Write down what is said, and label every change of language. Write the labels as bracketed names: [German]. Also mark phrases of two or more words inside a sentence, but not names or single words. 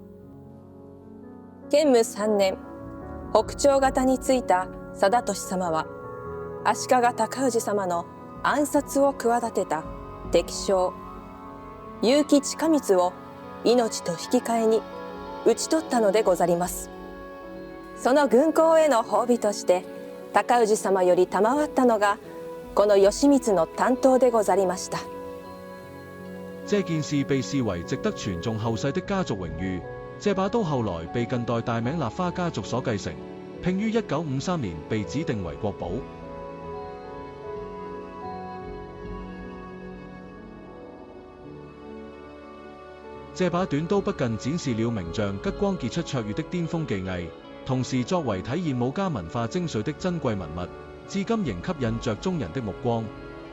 [Japanese] 建武3年北朝方についた貞俊様は足利尊氏様の暗殺を企てた敵将結城親光を命と引き換えに討ち取ったのでござります。その軍功への褒美として尊氏様より賜ったのがこの義満の担當でござりました。 [Chinese] 這件事被視為值得傳頌後世的家族榮譽。這把刀後來被近代大名立花家族所繼承，並於1953年被指定為國寶。這把短刀不僅展示了名匠吉光傑出卓越的巔峰技藝，同時作為體現武家文化精髓的珍貴文物，至今仍吸引着中人的目光。